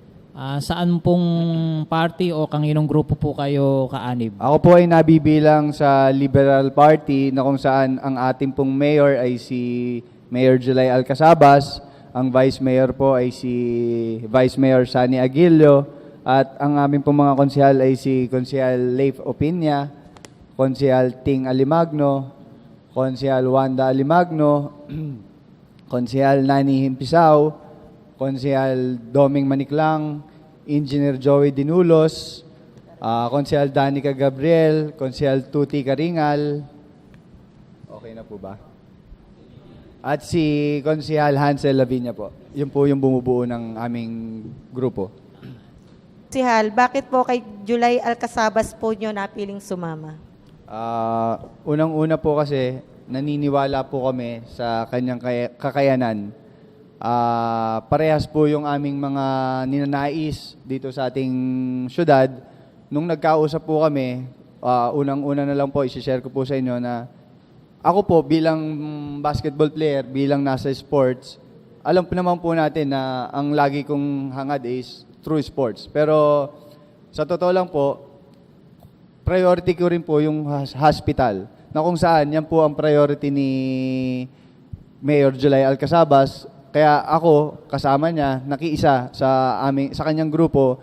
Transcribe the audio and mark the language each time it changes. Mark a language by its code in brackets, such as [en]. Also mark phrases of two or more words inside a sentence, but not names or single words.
[tl] Saan pong party o kanginong grupo po kayo kaanib? Ako po ay nabibilang sa Liberal Party na kung saan ang ating pong mayor ay si Mayor Julay Alcasabas. Ang Vice Mayor po ay si Vice Mayor Sani Aguilio at ang aming pong mga konsehal ay si Konsehal Leif Opinia, Konsehal Ting Alimagno, Konsehal Wanda Alimagno, Konsehal Nani Himpisaw, Konsehal Doming Maniklang, Engineer Joey Dinulos, Konsehal Danica Gabriel, Konsehal Tuti Karingal. Okay na po ba? At si Konsehal Hansel Lavinia po. Yun po yung bumubuo ng aming grupo. Konsehal, bakit po kay Julay Alcasabas po nyo napiling sumama? Unang-una po kasi, naniniwala po kami sa kanyang kakayanan. Parehas po yung aming mga ninanais dito sa ating syudad. Nung nagkausap po kami, unang-una na lang po, isi-share ko po sa inyo na ako po bilang [en] basketball player, [tl] bilang nasa sports, alam po naman po natin na ang lagi kong hangad [en] is through sports. [tl] Pero sa totoo lang po, priority ko rin po yung hospital. Na kung saan, yan po ang priority ni Mayor Julay Alcasabas. Kaya ako, kasama niya, nakiisa sa kanyang grupo.